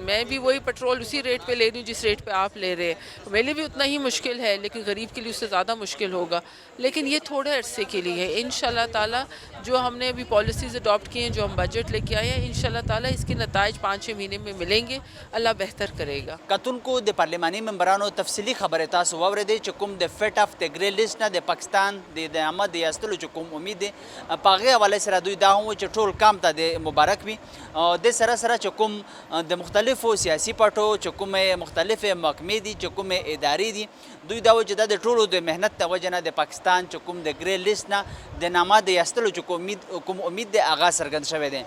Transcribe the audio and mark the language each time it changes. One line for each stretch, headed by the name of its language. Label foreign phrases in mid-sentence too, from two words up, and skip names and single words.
Urdu: میں بھی وہی پیٹرول اسی ریٹ پہ لے رہی ہوں جس ریٹ پہ آپ لے رہے ہیں. میرے لیے بھی اتنا ہی مشکل ہے، لیکن غریب کے لیے اس سے زیادہ مشکل ہوگا. لیکن یہ تھوڑے عرصے کے لیے ہے. انشاءاللہ تعالیٰ جو ہم نے ابھی
English: policies adopt
Urdu: کی ہیں، جو ہم بجٹ لے کے آئے ہیں، انشاءاللہ تعالیٰ اس کے نتائج 5-6 مہینے میں ملیں گے. اللہ بہتر کرے گا.
Pashto: کتن کو د پارلیمانی ممبرانو تفصیلی خبره تاسو واورېدې چې کوم د فټ اف د
English: grey list
Pashto: نه د پاکستان د عامه د ایستلو چې کوم امید دی په هغې حوالې سره دوی دا هم وایي چې ټول کام ته د مبارک وي. د سره سره چې کوم د مختلفو سیاسي پارټو چې کومې مختلفې محکمې دي، چې کومې ادارې دي، دوی دا وایي چې دا د ټولو د محنت د وجې نه د پاکستان چې کوم د
English: grey list
Pashto: نه د نامه د ایستلو چې کوم امید دی هغه څرګند شوی دی.